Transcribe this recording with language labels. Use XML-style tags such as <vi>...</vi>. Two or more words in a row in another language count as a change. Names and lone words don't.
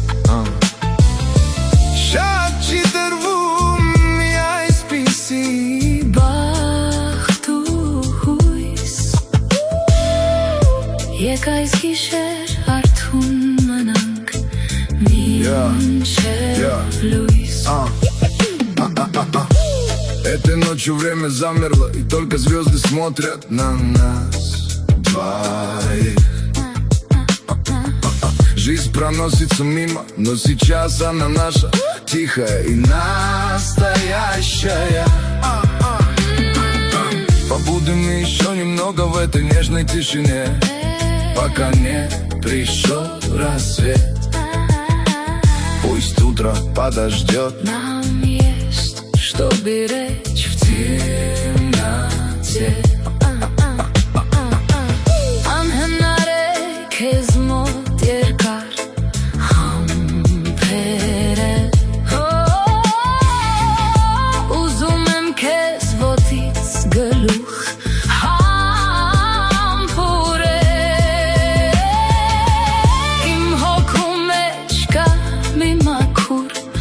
<hy>Շատ չի տրվում մի այսպիսի Բախտ ու հույս Եկ այս գիշեր արթուն մնանք մինչև լույս</hy> <ru>Этой ночью время замерло, и только звезды смотрят на нас двоих Жизнь проносится мимо, но сейчас она наша Тихая и настоящая Побудем еще немного в этой нежной тишине Пока не пришел рассвет Пусть утро подождет Нам есть что беречь в темноте</ru> <hy>Անհնարեք քեզ մոտ երկար համբերել Ուզում եմ քեզ ոտից գլուխ համբուրել Իմ հոգու մեջ կա մի մաքուր</hy>